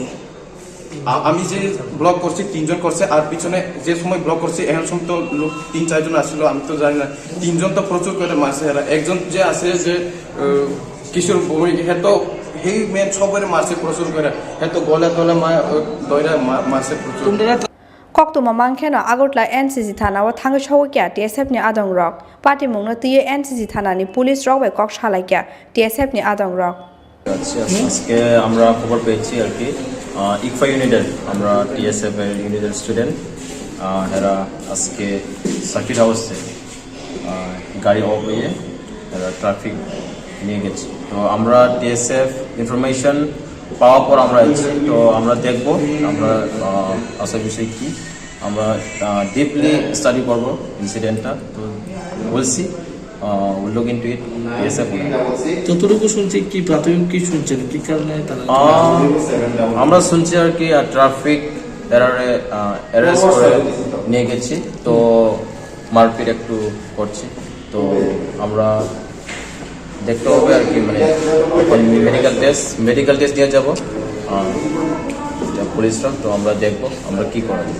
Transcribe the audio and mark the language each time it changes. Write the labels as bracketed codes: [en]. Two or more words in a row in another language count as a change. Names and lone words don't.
[bn] আমি যে ব্লক করছি 3 জন করছে আর পিছনে যে সময় ব্লক করছি এখন সময় তো লোক 3-4 জন আসছিল আমি তো জানি না 3 জন তো প্রচুর করে মারছে এরা একজন যে আছে যে কিশোর ভৌমিক হে তো হেই মেন সবাই মারছে প্রচুর করে হে তো গলা দইরা মারছে প্রচুর [trp] Koktwma mangkheno Agortla NCC thana o thangi shawkya TSF ni adong rok party mungno tiye NCC thana ni police rok bai kok shalaikia TSF ni adong rok [bn] আজকে আমরা খবর পেয়েছি আর কি ইকফা ইউনিটের আমরা টিএসএফ এর ইউনিটের স্টুডেন্ট এরা আজকে সার্কিট হাউসে গাড়ি অফ হয়ে এরা ট্রাফিক নিয়ে গেছে তো আমরা টিএসএফ ইনফরমেশন পাওয়ার পর আমরা এসেছি তো আমরা দেখবো আমরা আসার বিষয় কি আমরা [en] deeply study [bn] করবো ইনসিডেন্টটা তো বলছি [en] look into it [bn] TSF যতটুকু শুনছি কি প্রাথমিক কি শুনছেন কি কারণে তারা আমরা শুনছি আর কি ট্রাফিক এরারে অ্যারেস্ট করে নিয়ে গেছি তো মারপিট একটু করছি তো আমরা দেখতে হবে আর কি মানে মেডিকেল টেস্ট নিয়ে যাবো পুলিশরা, তো আমরা দেখবো আমরা কি করা যায়।